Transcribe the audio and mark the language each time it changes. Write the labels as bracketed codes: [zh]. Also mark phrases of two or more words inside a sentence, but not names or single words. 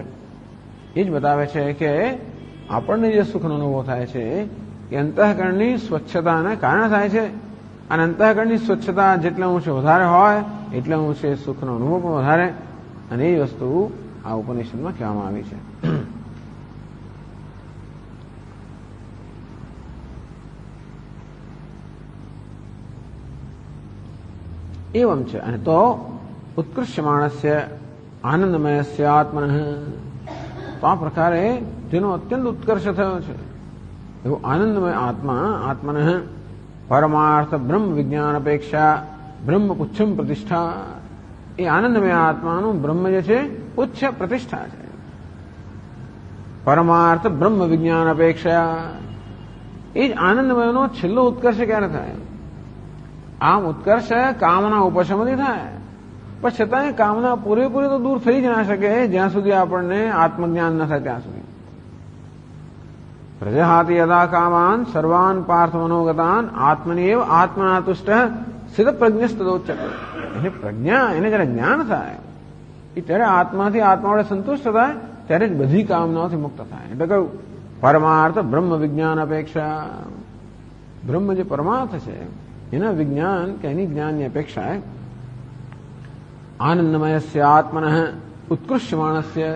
[gu] એ જ બતાવે છે કે આપણને જે સુખનો અનુભવ થાય છે એ અંતઃકરણની સ્વચ્છતાને કારણે થાય છે. અને અંતઃકરણની સ્વચ્છતા જેટલા અંશે વધારે હોય એટલા અંશે સુખનો અનુભવ પણ વધારે. અને એ વસ્તુ આ ઉપનિષદમાં કહેવામાં આવી છે. [sa] एवं च [gu] અને તો [sa] ઉત્કૃષ્યમાણસ્ય આનંદમયસ્ય આત્મનઃ. [gu] તો આ પ્રકારે જેનો અત્યંત ઉત્કર્ષ થયો છે એવો આનંદમય આત્મા [sa] આત્મનઃ પરમાર્થ બ્રહ્મ વિજ્ઞાન અપેક્ષા બ્રહ્મ પુચ્છમ પ્રતિષ્ઠા. [gu] એ આનંદમય આત્માનું બ્રહ્મ જે છે ઉચ્ચ પ્રતિષ્ઠા છે. [sa] પરમાર્થ બ્રહ્મ વિજ્ઞાન અપેક્ષા. [gu] એ જ આનંદમયનો છેલ્લો ઉત્કર્ષ ક્યારે થાય? આમ ઉત્કર્ષ કામના ઉપશમથી થાય, પણ છતાં કામના પૂરેપૂરી તો દૂર થઈ જ ના શકે જ્યાં સુધી આપણને આત્મજ્ઞાન ન થાય ત્યાં સુધી. [sa] પ્રજહાતિ યદા કામાન સર્વાન પાર્થ મનોગતાન આત્મની એવ આત્મના તુષ્ટ સ્થિત પ્રજ્ઞસ્તદોચ્યતે. [gu] એને પ્રજ્ઞા, એને જયારે જ્ઞાન થાય એ ત્યારે આત્માથી આત્મા વડે સંતુષ્ટ થાય, ત્યારે જ બધી કામનાઓથી મુક્ત થાય. એટલે કહ્યું [sa] પરમાર્થ બ્રહ્મ વિજ્ઞાન અપેક્ષા. [gu] બ્રહ્મ જે પરમાર્થ છે એના વિજ્ઞાન કે એની જ્ઞાનની અપેક્ષા [sa] આનંદમયસ્ય આત્મનઃ ઉત્કૃષ્યમાણસ્ય.